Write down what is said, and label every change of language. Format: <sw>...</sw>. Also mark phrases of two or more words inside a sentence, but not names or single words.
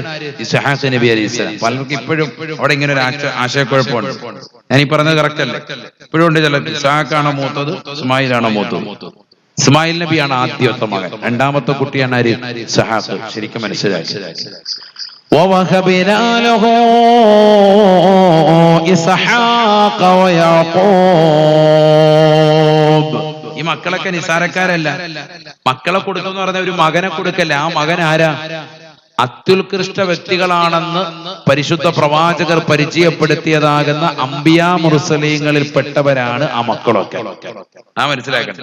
<ml>ഇസ്ഹാഖ് നബി</ml> <ar>عليه السلام.</ar> <ml>പലർക്കും ഇപ്പോഴും അവിടെ ഇങ്ങനെ ഒരു ആശയക്കുഴപ്പമുണ്ട്. ഞാൻ ഈ പറഞ്ഞത് കറക്റ്റ് അല്ലേ? ഇപ്പോഴും ഉണ്ട് ചില, ഇസ്ഹാഖാണോ മൂത്തത്, ഇസ്മായിലാണോ മൂത്തത്? ഇസ്മായിൽ നബിയാണ് ആദ്യത്തെ മകൻ. രണ്ടാമത്തെ കുട്ടിയാണ് ആര്? ഇസ്ഹാഖ്. ശരിക്കും മനസ്സിലാക്കി.</ml> <ar>ووهبنا له إسحاق ويعقوب.</ar> <ml>ഈ മക്കളൊക്കെ നിസാരക്കാരല്ല. മക്കളെ കൊടുത്തെന്ന് പറഞ്ഞ ഒരു മകനെ കൊടുക്കല്ല. ആ മകൻ ആരാ? അത്യുത്കൃഷ്ട വ്യക്തികളാണെന്ന് പരിശുദ്ധ പ്രവാചകർ പരിചയപ്പെടുത്തിയതാകുന്ന അംബിയാ മുർസലീങ്ങളിൽ പെട്ടവരാണ് ആ മക്കളൊക്കെ. ആ മനസ്സിലാക്കണം.</ml>